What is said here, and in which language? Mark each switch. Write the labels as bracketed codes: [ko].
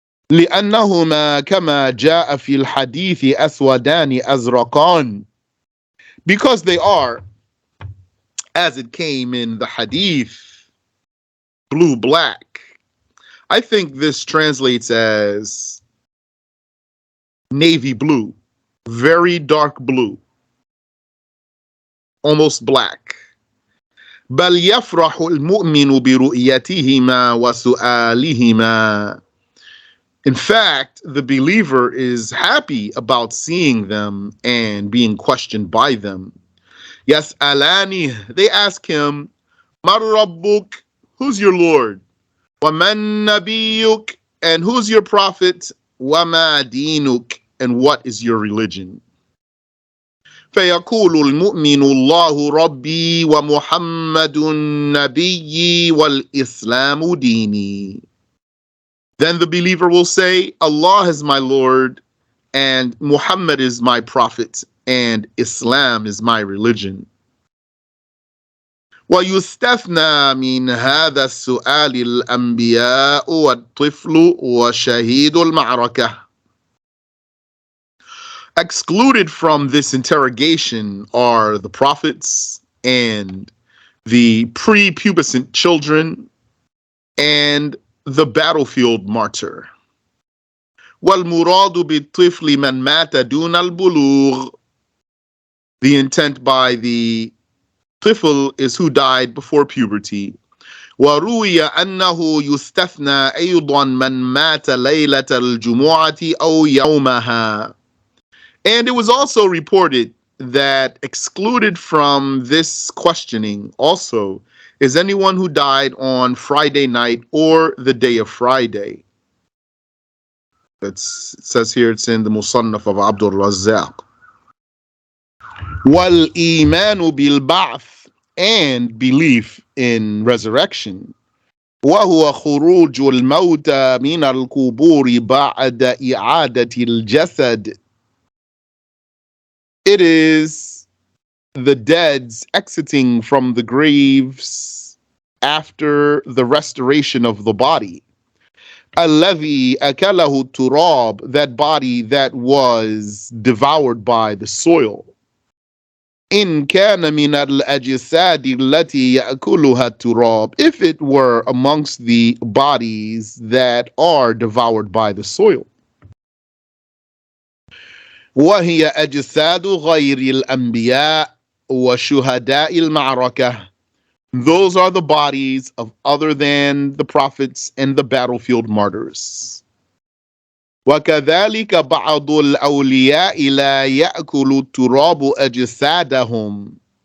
[ar] لأنهما كما جاء في الحديث أسودان أزرقان, [en] because they are, as it came in the hadith, blue black. I think this translates as navy blue, very dark blue, almost black. [ar] بل يفرح المؤمن برؤيتهما وسؤالهما. [en] In fact, the believer is happy about seeing them and being questioned by them. [ar] يسألانه, [en] they ask him, [ar] Man Rabbuk, [en] who's your Lord? [ar] وَمَن نَبِيُّكَ, [en] and who's your prophet? [ar] وَمَا دِينُكَ, [en] and what is your religion? [ar] فيقول المؤمن الله ربي ومحمد نبيي والإسلام ديني. [en] Then the believer will say, Allah is my Lord, and Muhammad is my prophet, and Islam is my religion. [ar] ويستثنى من هذا السؤال الأنبياء والطفل وشهيد المعركة. [en] Excluded from this interrogation are the prophets and the prepubescent children and the battlefield martyr. [ar] وَالْمُرَادُ بِالطِّفْلِ مَنْ مَاتَ دُونَ الْبُلُوغِ. [en] The intent by the طفل is who died before puberty. [ar] وروي أنه يستثنى أيضا من مات ليلة الجمعة أو يومها. [en] And it was also reported that excluded from this questioning also is anyone who died on Friday night or the day of Friday. It says here, it's in the Musannaf of Abdul Razzaq. [ar] وَالْإِيمَانُ بِالْبَعْثِ, [en] and belief in resurrection. [ar] وَهُوَ خُرُوجُ الْمَوْتَى مِنَ الْقُبُورِ بَعْدَ إِعَادَةِ الْجَسَدِ. [en] It is the dead's exiting from the graves after the restoration of the body. [ar] الَّذِي أَكَلَهُ التُّرَابُ, [en] that body that was devoured by the soil. [ar] إِن كَانَ مِنَ الْأَجْسَادِ الَّتِي يَأْكُلُهَا التُّرَابُ, [en] if it were amongst the bodies that are devoured by the soil. [ar] وهي أجساد غير الأنبياء وشهداء المعركة. [en] Those are the bodies of other than the prophets and the battlefield martyrs. [ar] وكذلك بعض الأولياء لا يأكل التراب أجسادهم.